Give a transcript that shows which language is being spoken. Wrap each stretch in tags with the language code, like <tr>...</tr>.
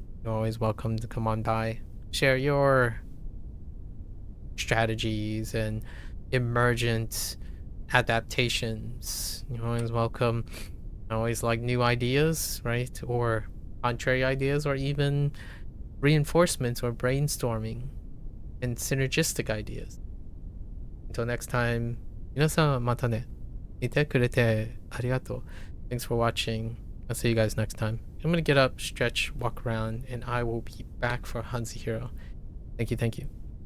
<en>You're always welcome to come on by, share your strategies and emergent adaptations. You're always welcome. I always like new ideas, right? Or contrary ideas, or even reinforcements or brainstorming and synergistic ideas. Until next time,</en> <ja>皆さんまたね。見てくれてありがとう.</ja> <en>Thanks for watching. I'll see you guys next time. I'm gonna get up, stretch, walk around, and I will be back for Hanzi Hero. Thank you.</en>